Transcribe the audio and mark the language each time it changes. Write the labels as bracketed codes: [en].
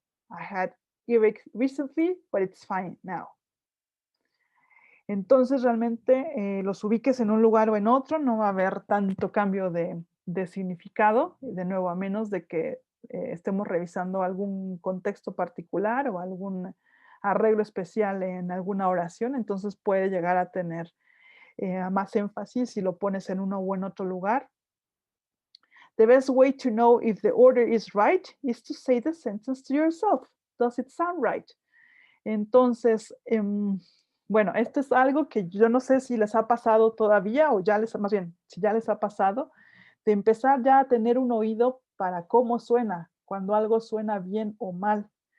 [en] I had earache recently, but it's fine now. [es] Entonces, realmente los ubiques en un lugar o en otro, no va a haber tanto cambio de significado, de nuevo, a menos de que estemos revisando algún contexto particular o algún arreglo especial en alguna oración, entonces puede llegar a tener más énfasis si lo pones en uno o en otro lugar. [en] The best way to know if the order is right is to say the sentence to yourself. Does it sound right? [es] Entonces, bueno, esto es algo que yo no sé si les ha pasado todavía o ya más bien, si ya les ha pasado, de empezar ya a tener un oído para cómo suena, cuando algo suena bien o mal.